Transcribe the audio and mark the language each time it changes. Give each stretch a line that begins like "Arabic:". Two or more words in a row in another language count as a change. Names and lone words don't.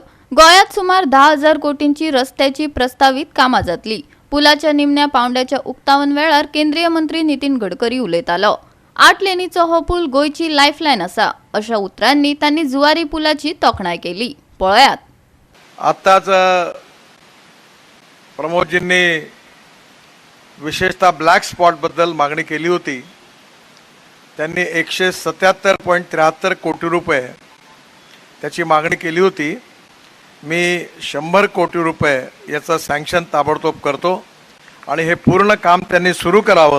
Konkani: गोयात सुमार 10,000 कोटींची रस्त्याची प्रस्तावित कामां जातली। पुलाच्या निमण्या पावंड्याच्या उक्तावण वेळार केंद्रीय मंत्री नितीन गडकरी उलयतालो। 8 लेनीचो हो पूल गोयची लायफलायन आसा अशा उतरांनी त्यांनी जुवारी पुलाची तोखणाय केली। पळयात
Marathi: आताच प्रमोदजींनी विशेषतः ब्लॅक स्पॉट बद्दल मागणी केली होती। त्यांनी 177.73 कोटी रुपये त्याची मागणी केली होती। मी 100 कोटी रुपये याचं सँक्शन ताबडतोब करतो आणि हे पूर्ण काम त्यांनी सुरू करावं।